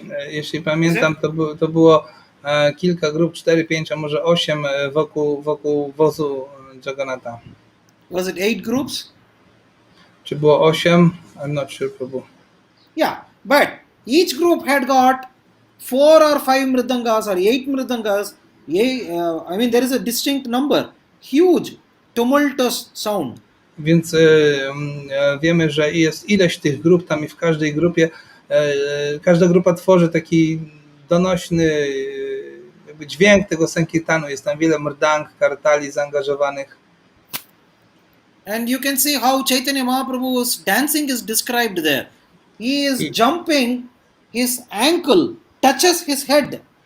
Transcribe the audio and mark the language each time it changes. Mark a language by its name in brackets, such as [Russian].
[Polish] Jeśli pamiętam, to było kilka grup, 4, 5, a może 8 wokół wozu Jagannatha. [English] Was it 8 groups? [Polish] Czy było 8? [English] I'm not sure, Prabhu. Yeah, but each group had got 4 or 5 mridangas or 8 mridangas. I mean, there is a distinct number. Huge, tumultuous sound. [Polish] Więc wiemy, że jest ileś tych grup tam i w każdej grupie, każda grupa tworzy taki donośny jakby dźwięk tego Sankirtanu. Jest tam wiele mrdang, kartali zaangażowanych. [English] And you can see how Chaitanya Mahaprabhu's dancing is described there. He is jumping, his ankle touches his head.